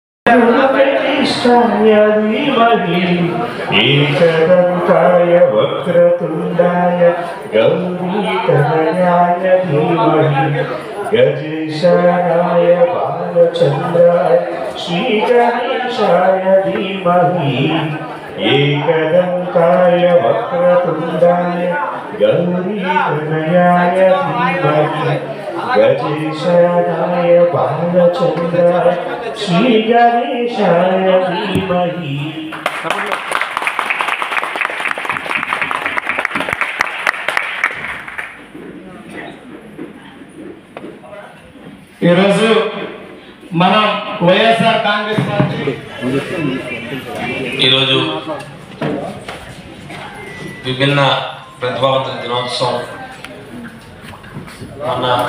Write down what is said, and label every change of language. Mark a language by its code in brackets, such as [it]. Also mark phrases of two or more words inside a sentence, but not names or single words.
[sa] वेंकटेशाय धीमहि एकदन्ताय वक्रतुण्डाय गौरीतनयाय धीमहि गजेशाय बालचन्द्राय श्रीगणेशाय धीमहि एकदन्ताय वक्रतुण्डाय गौरीतनयाय धीमहि गजेशाय बालचन्द्राय श्रीगणेशाय धीमहि। [te] ఈరోజు మనం వైఎస్ఆర్ కాంగ్రెస్ పార్టీ ఈరోజు విభిన్న ప్రతిభావంతుల దినోత్సవం మన